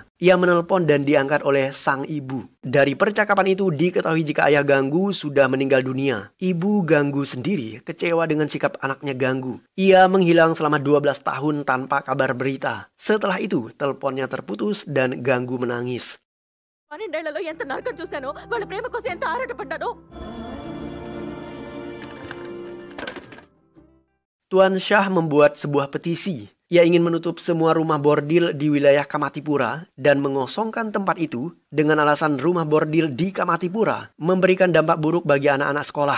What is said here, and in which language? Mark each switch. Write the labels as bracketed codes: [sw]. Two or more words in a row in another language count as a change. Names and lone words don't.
[id] Ia menelpon dan diangkat oleh sang ibu. Dari percakapan itu diketahui jika ayah Ganggu sudah meninggal dunia. Ibu Ganggu sendiri kecewa dengan sikap anaknya Ganggu. Ia menghilang selama 12 tahun tanpa kabar berita. Setelah itu, teleponnya terputus dan Ganggu menangis. [te] 12 ఎంత నరకం చూశానో వాళ్ళ ప్రేమ కోసం ఎంత ఆరాటపడ్డానో. [id] Tuan Shah membuat sebuah petisi. Ia ingin menutup semua rumah bordil di wilayah Kamatipura dan mengosongkan tempat itu dengan alasan rumah bordil di Kamatipura memberikan dampak buruk bagi anak-anak sekolah.